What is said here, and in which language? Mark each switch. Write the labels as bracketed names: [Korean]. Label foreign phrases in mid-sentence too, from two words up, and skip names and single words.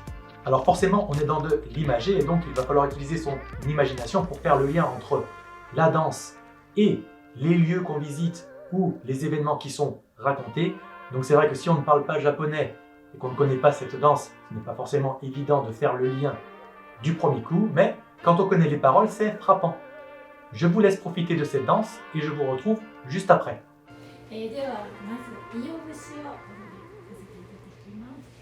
[French] Alors forcément, on est dans de l'imagé et donc il va falloir utiliser son imagination pour faire le lien entre la danse et les lieux qu'on visite ou les événements qui sont racontés. Donc c'est vrai que si on ne parle pas japonais et qu'on ne connaît pas cette danse, ce n'est pas forcément évident de faire le lien du premier coup, mais quand on connaît les paroles, c'est frappant. Je vous laisse profiter de cette danse et je vous retrouve juste après. [Japanese] ではまずイオ節をさせていただきます。